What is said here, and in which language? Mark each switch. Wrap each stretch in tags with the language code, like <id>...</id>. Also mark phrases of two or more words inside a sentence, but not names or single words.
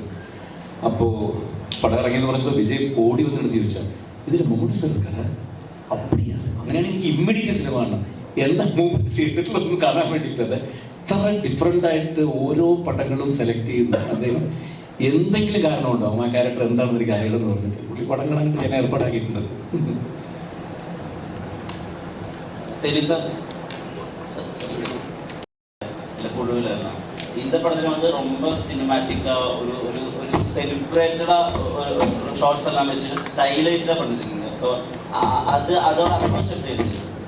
<ml>അപ്പോൾ പടം ഇറങ്ങിയെന്ന് പറയുമ്പോൾ വിജയ് ഓടി വന്നിട്ട് ചോദിച്ചാൽ ഇതിൽ മമ്മൂട്ടി സാർ</ml> <ta>இருக்கானா அப்படியா,</ta> <ml>അങ്ങനെയാണ് എനിക്ക്</ml> <en>immediate cinema</en> <ml>കാണണം എന്താ മൂവ് ചെയ്തിട്ടുള്ളതെന്ന് കാണാൻ വേണ്ടിയിട്ടത്. ഇത്ര ഡിഫറെൻ്റ് ആയിട്ട് ഓരോ പടങ്ങളും സെലക്ട് ചെയ്യുന്ന അദ്ദേഹം എന്തെങ്കിലും കാരണം ഉണ്ടാവും ആ ക്യാരക്ടർ എന്താണെന്ന് എനിക്ക് അറിയണമെന്ന് പറഞ്ഞിട്ട് പുള്ളി പടങ്ങൾ അങ്ങോട്ട് ഞാൻ ഏർപ്പാടാക്കിയിട്ടുണ്ട്.</ml> <ta>இந்த படத்துல வந்து ரொம்ப சினிமேட்டிக்கா ஒரு ஒரு ஒரு</ta> <en>celebrated shots</en> <ta>எல்லாம் வச்சு ஸ்டைலைஸா பண்ணிருக்கீங்க. ஸோ அது அதோட அப்ரோச் எப்படி இருக்கு?</ta>